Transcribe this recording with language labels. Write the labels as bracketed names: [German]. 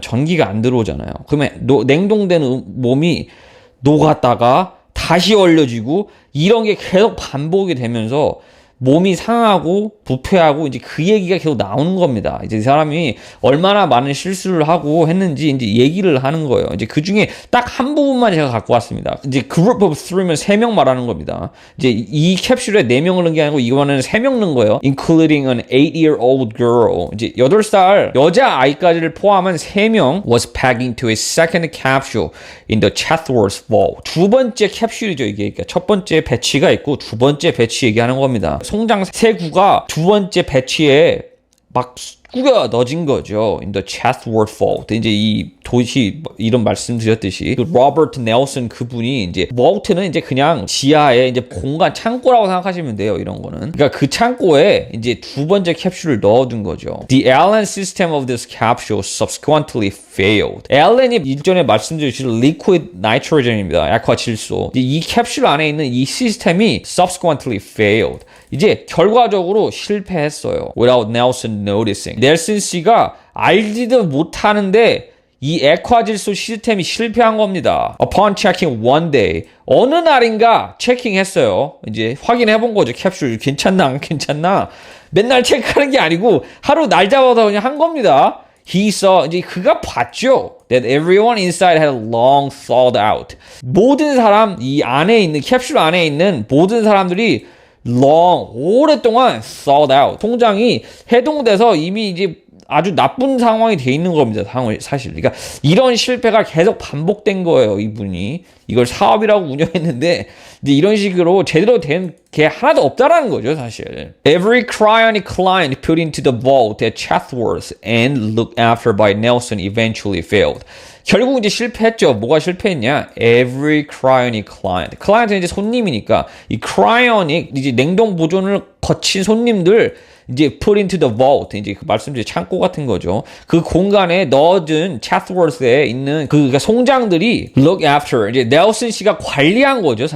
[Korean] 전기가 안 들어오잖아요. 그러면 냉동된 몸이 녹았다가 다시 얼려지고 이런 게 계속 반복이 되면서 몸이 상하고 부패하고 이제 그 얘기가 계속 나오는 겁니다. 이제 이 사람이 얼마나 많은 실수를 하고 했는지 이제 얘기를 하는 거예요. 이제 그 중에 딱 한 부분만 제가 갖고 왔습니다. 이제 [English] group of 3 [Korean] 면 3명 말하는 겁니다. 이제 이 캡슐에 4명을 넣은 게 아니고 이거는 3명 넣은 거예요. [English] Including an 8-year-old girl. [Korean] 이제 8살 여자 아이까지를 포함한 3명 [English] was packed into a second capsule in the Chatsworth vault. [Korean] 두 번째 캡슐이죠, 이게. 그러니까 첫 번째 배치가 있고 두 번째 배치 얘기하는 겁니다. 송장 3구가 두 번째 배치에 막 꾸겨 넣어진 거죠. [English] In the Chatsworth Vault. [Korean] 이제 이 도시 이런 말씀드렸듯이 그 로버트 넬슨 그분이 이제 vault는 이제 그냥 지하에 이제 공간 창고라고 생각하시면 돼요. 이런 거는. 그러니까 그 창고에 이제 두 번째 캡슐을 넣어둔 거죠. [English] The Allen system of this capsule subsequently failed. [Korean] 알렌이 일전에 말씀드렸듯이 [English] liquid nitrogen [Korean] 입니다. 액화 질소. 이 캡슐 안에 있는 이 시스템이 [English] subsequently failed. [Korean] 이제 결과적으로 실패했어요. [English] Without Nelson noticing. [Korean] 넬슨 씨가 알지도 못하는데 이 액화질소 시스템이 실패한 겁니다. [English] Upon checking one day. [Korean] 어느 날인가 체킹했어요. 이제 확인해 본 거죠. 캡슐 괜찮나 안 괜찮나. 맨날 체크하는 게 아니고 하루 날 잡아서 그냥 한 겁니다. [English] He saw, [Korean] 이제 그가 봤죠. [English] That everyone inside had long thawed out. [Korean] 모든 사람, 이 안에 있는, 캡슐 안에 있는 모든 사람들이 long, 오랫동안 [English] thawed out. [Korean] 송장이 해동돼서 이미 이제 아주 나쁜 상황이 돼 있는 겁니다. 사실. 그러니까 이런 실패가 계속 반복된 거예요. 이분이. 이걸 사업이라고 운영했는데 이제 이런 식으로 제대로 된 게 하나도 없다라는 거죠. 사실. [English] Every cryonic client put into the vault at Chatsworth and looked after by Nelson eventually failed. [Korean] 결국 이제 실패했죠. 뭐가 실패했냐? [English] Every cryonic client. [Korean] 클라이언트는 이제 손님이니까 이 cryonic 이제 냉동 보존을 거친 손님들 이제 [English] put into the vault [Korean] 이제 그 말씀드린 창고 같은 거죠. 그 공간에 넣어둔 Chatsworth에 있는 그러니까 송장들이 [English] look after [Korean] 이제 넬슨 씨가 관리한 거죠.